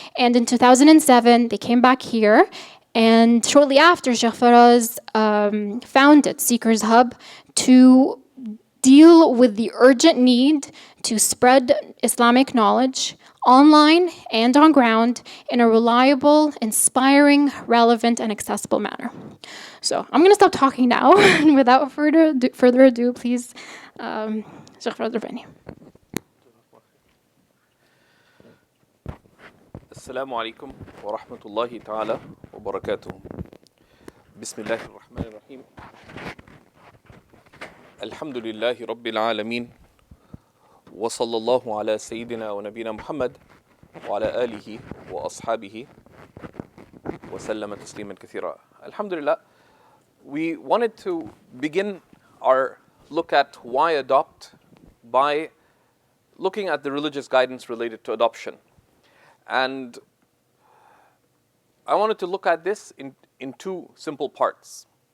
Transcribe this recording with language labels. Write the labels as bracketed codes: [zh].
[en] And in 2007, they came back here. And shortly after, Shaykh Faraz founded Seekers Hub to deal with the urgent need to spread Islamic knowledge online and on ground in a reliable, inspiring, relevant, and accessible manner. So I'm going to stop talking now, and without further ado, please, Shaykh Faraz Rabbani. [ar] السلام عليكم ورحمة الله تعالى وبركاته. بسم الله الرحمن الرحيم. الحمد لله رب العالمين وصلى الله على سيدنا ونبينا محمد وعلى آله وأصحابه وسلم تسليما كثيرا. [en] Alhamdulillah, we wanted to begin our look at why adopt by looking at the religious guidance related to adoption. And I wanted to look at this in two simple parts.